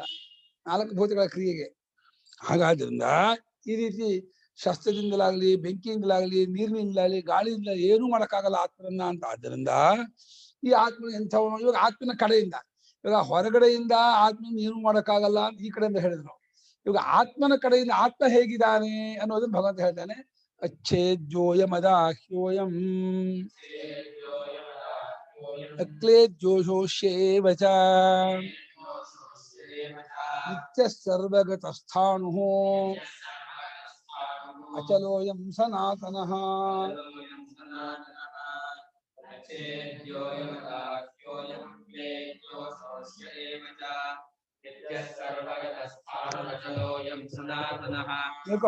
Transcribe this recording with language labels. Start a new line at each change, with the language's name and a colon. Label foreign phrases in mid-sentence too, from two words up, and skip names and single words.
Kannada: 4 ಭೂತಗಳ ಕ್ರಿಯೆಗೆ ಹಾಗಾದ್ರಿಂದ ಈ ರೀತಿ ಶಸ್ತ್ರದಿಂದಲಾಗ್ಲಿ ಬೆಂಕಿಯಿಂದಲಾಗ್ಲಿ ನೀರಿನಿಂದಲಾಗ್ಲಿ ಗಾಳಿಯಿಂದ ಏನೂ ಮಾಡಕ್ಕಾಗಲ್ಲ ಆತ್ಮರನ್ನ ಅಂತ ಆದ್ದರಿಂದ ಈ ಆತ್ಮ ಎಂಥವನು ಇವಾಗ ಆತ್ಮನ ಕಡೆಯಿಂದ ಇವಾಗ ಹೊರಗಡೆಯಿಂದ ಆತ್ಮನ ಏನು ಮಾಡಕ್ಕಾಗಲ್ಲ ಅಂತ ಈ ಕಡೆಯಿಂದ ಹೇಳಿದ್ರು ಇವಾಗ ಆತ್ಮನ ಕಡೆಯಿಂದ ಆತ್ಮ ಹೇಗಿದ್ದಾನೆ ಅನ್ನೋದನ್ನ ಭಗವಂತ ಹೇಳ್ತಾನೆ
Sanskrit: अच्छेद्योयमदाह्योऽयम् अक्लेद्योषोष्येव च नित्यः सर्वगतस्थाणुः अचलोऽयं सनातनः देखो